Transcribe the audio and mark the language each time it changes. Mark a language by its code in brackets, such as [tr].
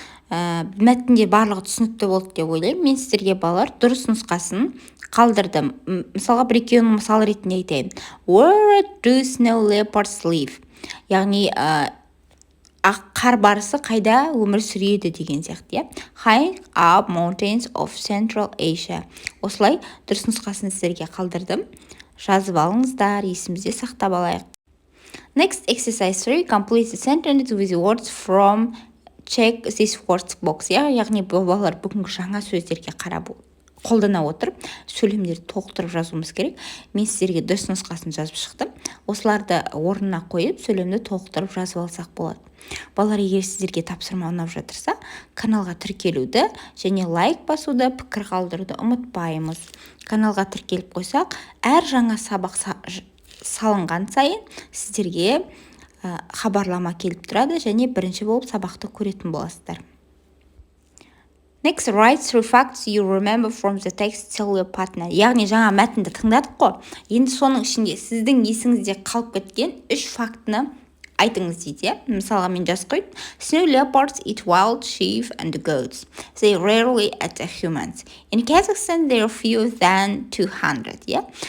[kk] Мәтінде барлығы түсінікті болды деп ойлаймын. Мен сіздерге балалар дұрыс нұсқасын қалдырдым. Мысалға бір екеуінің мысал ретінде айтайын. [en] Where do snow leopards live? [kk] Яғни қар барысы қайда өмір сүреді деген сияқты. [en] High up mountains of Central Asia. [kk] Осылай дұрыс нұсқасын сіздерге қалдырдым. Жазып алыңыздар, есімізде сақтап алайық. [en] Next, exercise 3. Complete the sentence with words from check this words box. [kk] Яғни балалар бүгінгі жаңа сөздерге қарап қолдана отырып, сөйлемдерді толықтырып жазуымыз керек. Мен сіздерге дұрыс нұсқасын жазып шықтым. Осыларды орнына қойып, сөйлемді толықтырып жазып алсақ болады. Балалар, егер сіздерге тапсырма ұнап жатырса, каналға тіркелуді және лайк басуды, пікір қалдыруды ұмытпаймыз. Каналға тіркеліп қойсақ, әр жаңа сабақ салынған сайын сіздерге хабарлама келіп тұрады және бірінші болып сабақты көретін боласыздар. [en] Next, write 3 facts you remember from the text, tell your partner. [kk] Яғни жаңа мәтінді тыңдадық қой. Енді соның ішінде сіздің есіңізде қалып кеткен 3 фактіні айтыңыз дейді. Мысалға мен жазып қойдым. [en] Snow leopards eat wild sheep and goats. They rarely attack humans. In Kazakhstan, there are fewer than 200.